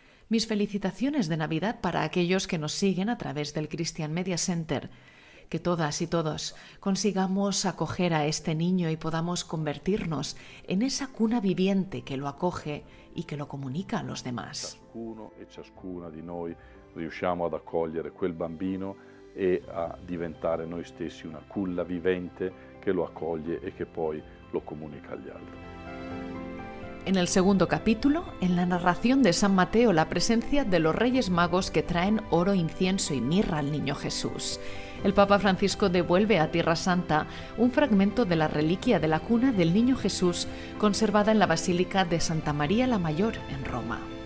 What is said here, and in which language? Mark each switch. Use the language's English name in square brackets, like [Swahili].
[Spanish] Mis felicitaciones de Navidad para aquellos que nos siguen a través del Christian Media Center. Que todas y todos consigamos acoger a este niño y podamos convertirnos en esa cuna viviente que lo acoge y que lo comunica a los demás. [Italian] Ciascuno e ciascuna di noi riusciamo ad accogliere quel bambino e a diventare noi stessi una culla vivente che lo accoglie e che poi lo comunica agli altri. [Spanish] En el segundo capítulo, en la narración de San Mateo, la presencia de los Reyes Magos que traen oro, incienso y mirra al niño Jesús. El Papa Francisco devuelve a Tierra Santa un fragmento de la reliquia de la cuna del niño Jesús conservada en la Basílica de Santa María la Mayor en Roma.